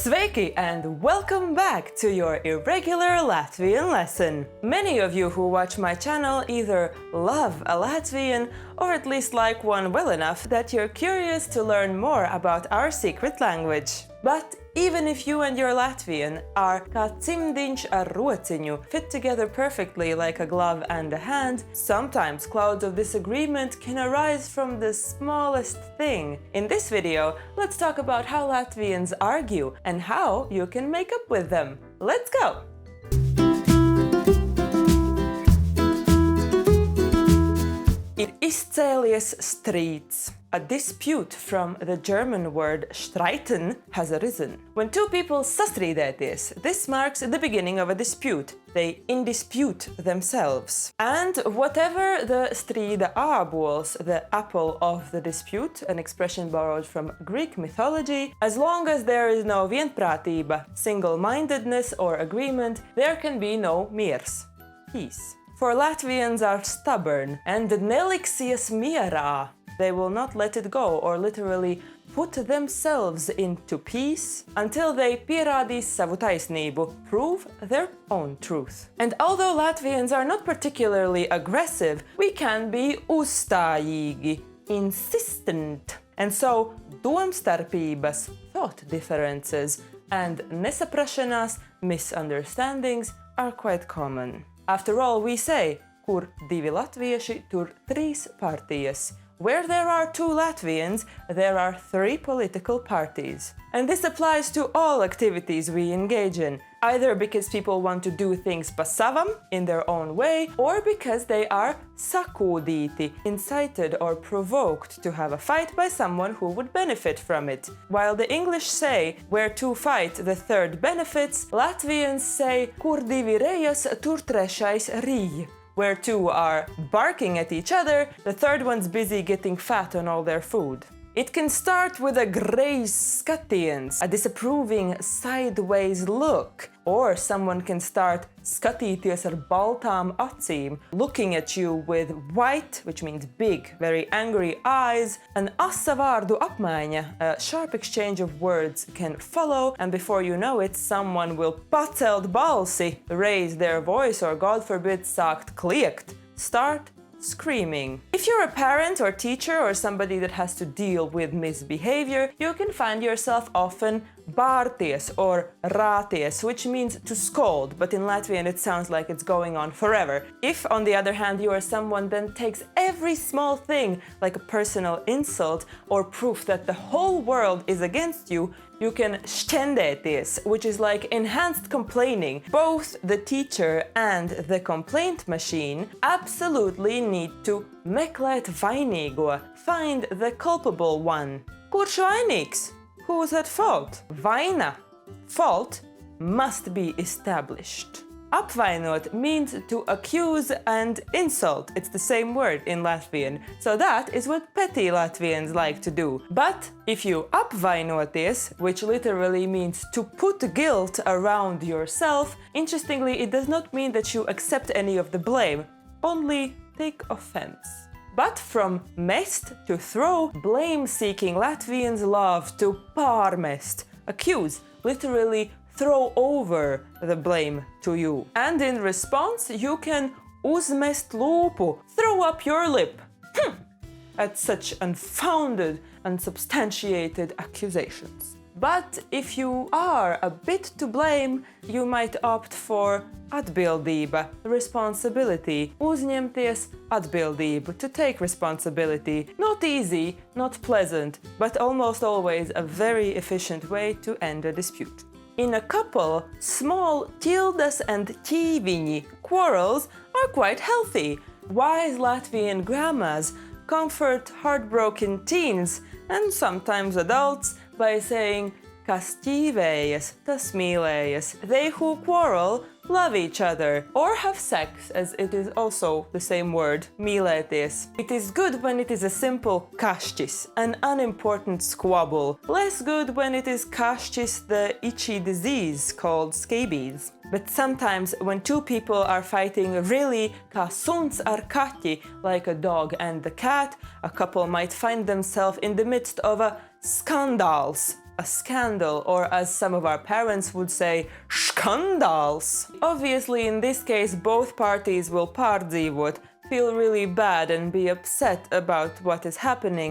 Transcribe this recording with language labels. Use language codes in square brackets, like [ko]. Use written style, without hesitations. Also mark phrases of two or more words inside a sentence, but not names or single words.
[en] Sveiki and welcome back to your Irregular Latvian lesson. Many of you who watch my channel either love a Latvian or at least like one well enough that you're curious to learn more about our secret language. But even if you and your Latvian are [lv] kā cimdiņš ar rociņu, [en] fit together perfectly like a glove and a hand, sometimes clouds of disagreement can arise from the smallest thing. In this video, let's talk about how Latvians argue and how you can make up with them. Let's go! [lv] Ir izcēlies strīds. [en] A dispute from the German word streiten has arisen. When two people sastrīdēties, this marks the beginning of a dispute. They indispute themselves. And whatever the [lv] strīda ābols, [en] the apple of the dispute, an expression borrowed from Greek mythology, as long as there is no vienprātība, single-mindedness or agreement, there can be no miers, peace. For Latvians are stubborn and [lv] neliksies mierā. [en] They will not let it go or literally put themselves into peace until they [lv] pierādīs savu taisnību, [en] prove their own truth. And although Latvians are not particularly aggressive, we can be uzstājīgi, insistent. And so domstarpības, thought differences, and nesaprašanās, misunderstandings are quite common. After all, we say, [lv] kur divi latvieši, tur trīs partijas. [en] Where there are two Latvians, there are three political parties. And this applies to all activities we engage in, either because people want to do things [lv] pa savam, [en] in their own way, or because they are sakūdīti, incited or provoked to have a fight by someone who would benefit from it. While the English say, where two fight, the third benefits, Latvians say, [lv] kur divi rejas, tur trešais rīj. [en] Where two are barking at each other, the third one's busy getting fat on all their food. It can start with a [lv] greizs skatiens, [en] a disapproving sideways look, or someone can start [lv] skatīties ar baltām acīm, [en] looking at you with white, which means big, very angry eyes. An [lv] asa vārdu apmaiņa, [en] a sharp exchange of words can follow, and before you know it, someone will [lv] pacelt balsi, [en] raise their voice, or God forbid, [lv] sākt kliegt, [en] start screaming. If you're a parent or teacher or somebody that has to deal with misbehavior, you can find yourself often bārties or rāties, which means to scold, but in Latvian it sounds like it's going on forever. If, on the other hand, you are someone that takes every small thing like a personal insult or proof that the whole world is against you, you can šķendēties, which is like enhanced complaining. Both the teacher and the complaint machine absolutely need to [lv] meklēt vainīgo, [en] find the culpable one. [lv] Kurš vainīgs? [en] Who's at fault? Vaina, fault, must be established. Apvainot means to accuse and insult. It's the same word in Latvian. So that is what petty Latvians like to do. But if you apvainoties, which literally means to put guilt around yourself, interestingly, it does not mean that you accept any of the blame, only take offense. But from mest to throw, blame-seeking Latvians love to pārmest, accuse, literally throw over the blame to you. And in response, you can [lv] uzmest lūpu, [en] throw up your lip, at such unfounded, unsubstantiated accusations. But if you are a bit to blame, you might opt for atbildība, responsibility, [lv] uzņemties atbildību, [en] to take responsibility. Not easy, not pleasant, but almost always a very efficient way to end a dispute. In a couple, small tildes and ķīviņi, quarrels, are quite healthy. Wise Latvian grandmas comfort heartbroken teens and sometimes adults by saying, [lv] kas ķīvējas, tas mīlējas. [en] They who quarrel love each other or have sex, as it is also the same word, mīlēties. It is good when it is a simple kašķis, an unimportant squabble. Less good when it is kašķis, the itchy disease called scabies. But sometimes when two people are fighting really [lv] kā suns ar kaķi, [en] like a dog and the cat, a couple might find themselves in the midst of a skandāls, a scandal, or as some of our parents would say, skandals. Obviously, in this case, both parties will pārdzīvot, feel really bad and be upset about what is happening.